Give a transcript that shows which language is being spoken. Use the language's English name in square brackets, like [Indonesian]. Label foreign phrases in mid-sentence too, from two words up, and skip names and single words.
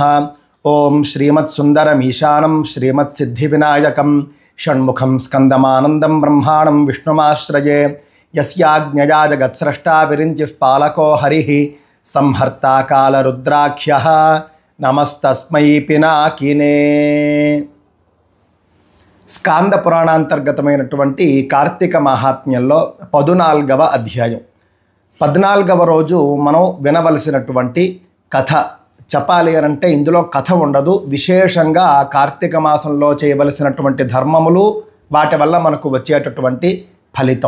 [Sanskrit] ओम श्रीमत्सुन्दरमीशानं श्रीमत्सिद्धिविनायकं षण्मुखं स्कन्दमानन्दं ब्रह्माणं विष्णुमाश्रये। यस्याज्ञया जगत्स्रष्टा विरिञ्चिः पालको हरिः संहर्ता कालरुद्राख्यः नमस्तस्मै पिनाकिने। [Telugu] స్కాంద పురాణాంతర్గతమైనటువంటి కార్తీక మహాత్మ్యంలో 14వ అధ్యాయం 14వ రోజు మనం వినవలసినటువంటి కథ చెప్పాలి అనంటే ఇందులో కథ ఉండదు. విశేషంగా కార్తీక మాసంలో చేయవలసినటువంటి ధర్మములు, వాటి వల్ల మనకు వచ్చేటటువంటి ఫలితం.